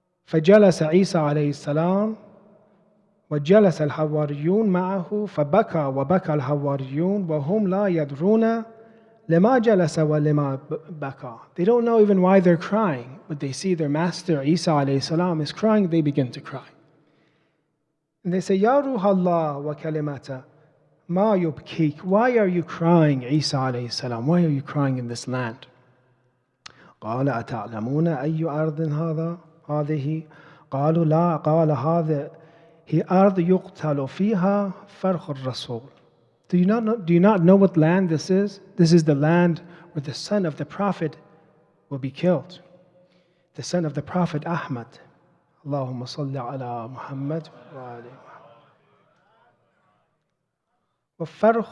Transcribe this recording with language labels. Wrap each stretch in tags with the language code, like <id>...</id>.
<ar>فَجَلَسَ عِيسَى عَلَيْهِ السَّلَامُ وَجَلَسَ الْحَوَارِيُّونَ مَعَهُ فَبَكَى وَبَكَى الْحَوَارِيُّونَ وَهُمْ لَا يَدْرُونَ لِمَا جَلَسَ وَلِمَا بَكَى.</ar> <en>They don't know even why they're crying, but they see their master Isa alayhi salam is crying, they begin to cry. And they say,</en> <ar>Ya Ruh Allah wa kalimata, ma yubkik.</ar> <en>Why are you crying, Isa alayhi salam? Why are you crying in this land?</en> <ar>قال أتعلمون أي أرض هذه؟ قالوا لا. قال هذه أرض يقتل فيها فرخ الرسول.</ar> <en>Do you not know what land this is? This is the land where the son of the Prophet will be killed. The son of the Prophet Ahmad.</en> <ar>Allahumma salli ala Muhammad wa ali Muhammad.</ar>